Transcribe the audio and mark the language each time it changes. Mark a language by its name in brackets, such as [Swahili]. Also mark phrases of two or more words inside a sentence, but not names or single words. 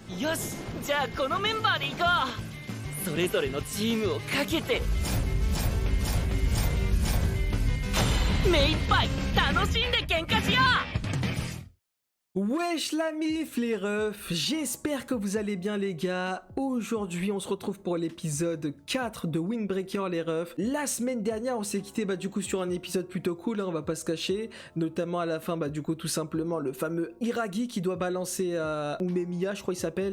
[Japanese] よし、じゃあこのメンバーで行こう。それぞれのチームをかけて目いっぱい楽しんで喧嘩しよう。 [French] Wesh la mif les refs, j'espère que vous allez bien les gars. Aujourd'hui on se retrouve pour l'épisode 4 de Windbreaker les refs. La semaine dernière on s'est quitté du coup sur un épisode plutôt cool, hein, on va pas se cacher. Notamment à la fin du coup tout simplement le fameux Iragi qui doit balancer à Umemiya, je crois il s'appelle.